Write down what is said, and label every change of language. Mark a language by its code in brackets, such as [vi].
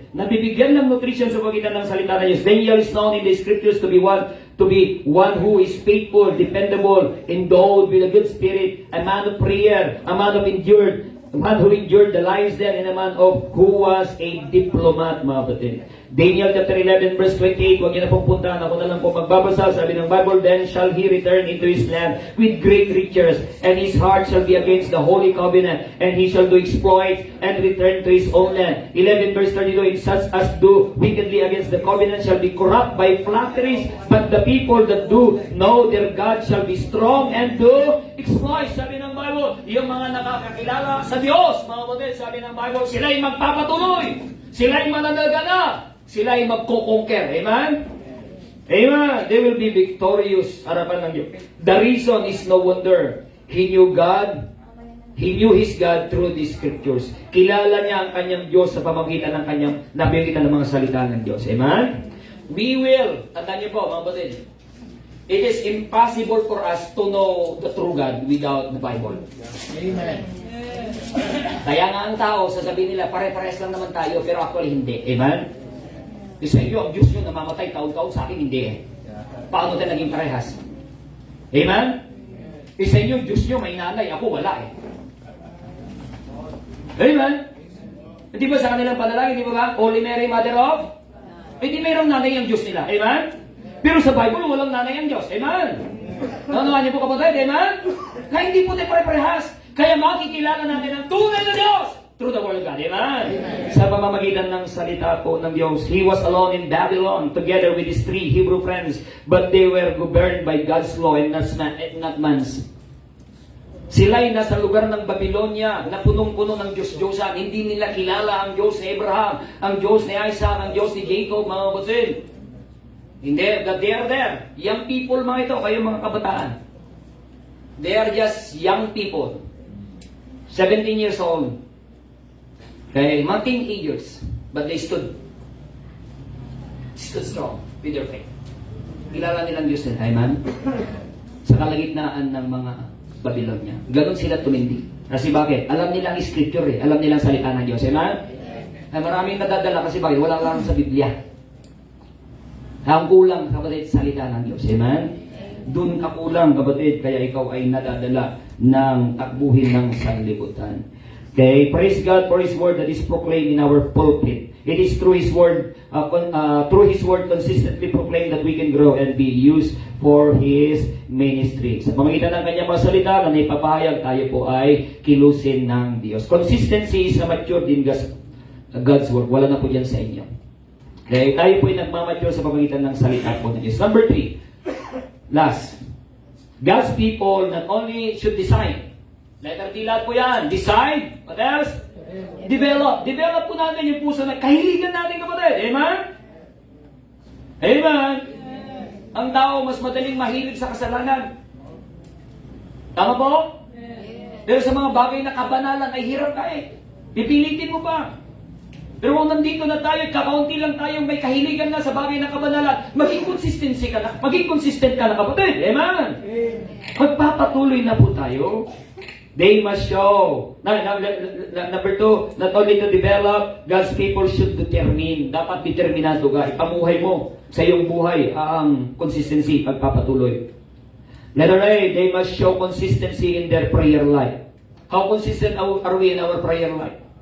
[tl] Nabibigyan ng nutrition sa pagitan ng salita ng Diyos. [en] Daniel is known in the scriptures to be one who is faithful, dependable, endowed with a good spirit, a man of prayer, a man who endured the lions there, and a man who was a diplomat, [tl] mga kapatid. Daniel chapter 11 verse 28, huwag niyo na pong puntahan, ako na lang po magbabasa. Sabi ng Bible, [en] then shall he return into his land with great riches, and his heart shall be against the holy covenant, and he shall do exploits and return to his own land. 11 verse 32, and such as do wickedly against the covenant shall be corrupt by flatteries, but the people that do know their God shall be strong and do exploits. [tl] Sabi ng Bible, yung mga nakakakilala sa Diyos, mga kapatid, sabi ng Bible, sila'y magpapatuloy, sila'y mananagana, sila'y magko-conquer. [en] Amen? Amen. They will be victorious [tl] harapan ng Diyos. [en] The reason is no wonder. He knew God. He knew His God through these scriptures. [tl] Kilala niya ang kanyang Diyos sa pamamagitan ng kanyang nabigyan ng mga salita ng Diyos. [en] Amen? We will, [tl] tandaan niyo po mga kapatid, [en] it is impossible for us to know the true God without the Bible. Amen. [tl] Kaya nga ang tao, sasabihin nila, pare-pares lang naman tayo, pero actually hindi. Amen? Kasi sa iyo, ang Diyos nyo namamatay taon-taon, sa akin hindi eh. Paano tayo naging parehas? Amen? Isa inyo, Diyos nyo may nanay, ako wala eh. Amen? Hindi ba sa kanilang panalangin, di ba ba? Holy Mary, Mother of? Hindi mayroong nanay ang Diyos nila. Amen? Pero sa Bible, walang nanay ang Diyos. Amen? Naunawaan niyo po kapatid, amen? Kaya hindi po tayo pare-parehas. Kaya makikilala natin ang tunay na Diyos [en] through the Word of God. [tl] Amen? Sa pamamagitan ng salita po ng Diyos, [en] He was alone in Babylon together with his 3 Hebrew friends, but they were governed by God's law and not man's. [tl] Sila'y nasa lugar ng Babylonia na punong-puno ng Diyos-Diyosan. Hindi nila kilala ang Diyos ni Abraham, ang Diyos ni Isaac, ang Diyos ni Jacob, mga kapatid. Hindi, [en] but they are there. Young people [tl] mga ito, kayo mga kabataan. [en] They are just young people. 17 years old. Okay, mga teenagers. But they stood strong with their faith. [tl] Kilala nilang Diyos nila, amen? Sa kalagitnaan ng mga Babylonia. Ganon sila tumindi. Kasi bakit? Alam nilang scripture eh. Alam nilang salita ng Diyos. Amen? Ay maraming nadadala kasi bakit? Wala lang sa Biblia. Ang kulang, kapatid, salita ng Diyos. Amen? Doon ka kulang, kapatid, kaya ikaw ay nadadala ng takbuhin ng sanlibutan. Okay? [en] Praise God for His Word that is proclaimed in our pulpit. It is through His Word, consistently proclaimed that we can grow and be used for His ministry. [tl] Sa pamagitan ng kanyang mga salita na naipapahayag, tayo po ay kilusin ng Diyos. [en] Consistency is matured in God's Word. [tl] Wala na po dyan sa inyo. Okay, tayo po ay nagmamature sa pamagitan ng salita po ng Diyos. [en] Number 3, last. God's people not only should decide. Letter D [tl] lahat po yan. [en] Decide. What else? Develop. [tl] Develop po natin yung puso na kahiligan natin, kapatid. Amen? Amen? Ang tao mas madaling mahilig sa kasalanan. Tama po? Pero sa mga bagay na kabanalan ay hirap ka eh. Pipilitin mo pa. Pero kung nandito na tayo, kakaunti lang tayo may kahiligan na sa bagay na kabanalan, maging consistency ka na. Maging consistent ka na, kapatid. Amen? Magpapatuloy na po tayo. [en] They must show. Number 2, not only to develop, God's people should determine. [tl] Dapat determinado ka. Ipamuhay mo sa iyong buhay ang consistency, pagpapatuloy. [en] Letter A, they must show consistency in their prayer life. How consistent are we in our prayer life?